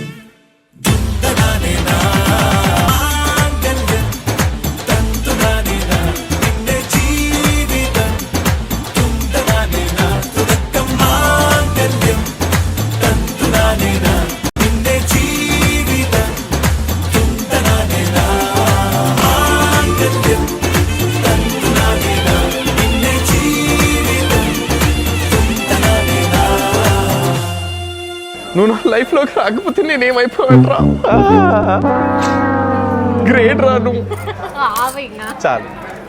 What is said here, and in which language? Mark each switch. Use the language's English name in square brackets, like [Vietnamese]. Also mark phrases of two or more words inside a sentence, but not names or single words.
[Malayalam] തുന്തനാനേന മാംഗല്യം തന്തുനാനേന പിന്നെ ജീവിതം തുന്തനാനേന തുടക്കം മാംഗല്യം തന്തുനാനേന പിന്നെ ജീവിതം തുന്തനാനേന മാംഗല്യം തന്തുനാനേന പിന്നെ ജീവിതం തുന്തനാനേന [Telugu] నువ్వు నా లైఫ్లోకి రాకపోతే నేనేమైపోయాను రా గ్రేట్ రా నువ్వు చాలు